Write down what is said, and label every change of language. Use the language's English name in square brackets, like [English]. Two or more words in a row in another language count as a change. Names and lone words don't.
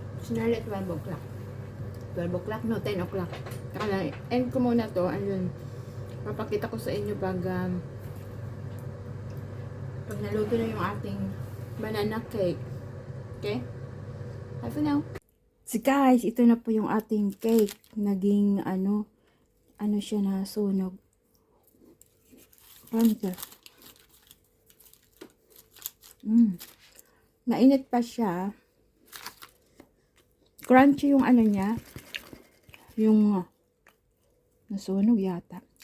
[English] Nearly 12 o'clock. 12 o'clock? No, 10 o'clock. [Filipino] Kaya, end ko muna to. And then, papakita ko sa inyo pag naluto na yung ating banana cake. [English] Okay? Bye for now. [Filipino] So guys, ito na po yung ating cake. Naging ano siya na sunog. Pronto. Mainit pa siya. Crunchy yung ano niya. Yung nasunog yata.